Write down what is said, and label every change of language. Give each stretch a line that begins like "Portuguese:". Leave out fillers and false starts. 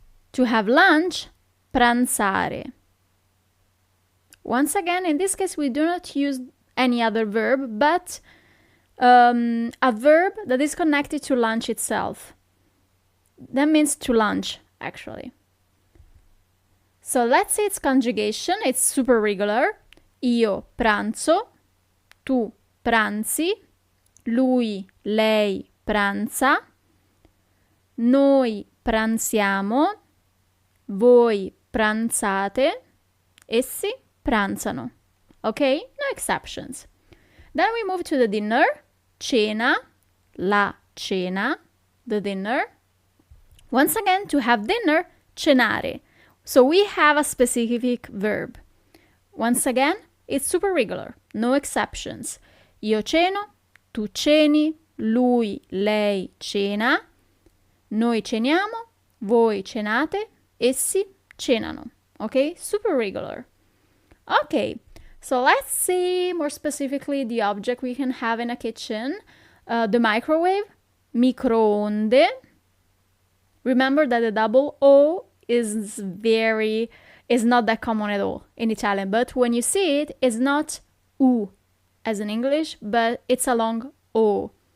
English: To have lunch, pranzare. Once again, in this case, we do not use any other verb, but a verb that is connected to lunch itself. That means to lunch, actually. So let's see its conjugation. It's super regular.
Italian: Io pranzo, tu pranzi, lui, lei pranza, noi pranziamo, voi pranzate, essi pranzano.
English: Okay? No exceptions. Then we move to the dinner. Cena, la cena, the dinner. Once again, to have dinner, cenare. So we have a specific verb. Once again, it's super regular. No exceptions.
Italian: Io ceno, tu ceni, lui, lei cena, noi ceniamo, voi cenate, essi cenano.
English: Okay? Super regular. Okay, so let's see more specifically the object we can have in a kitchen. The microwave, microonde. Remember that the double O is not that common at all in Italian, but when you see it, it's not U as in English, but it's a long O.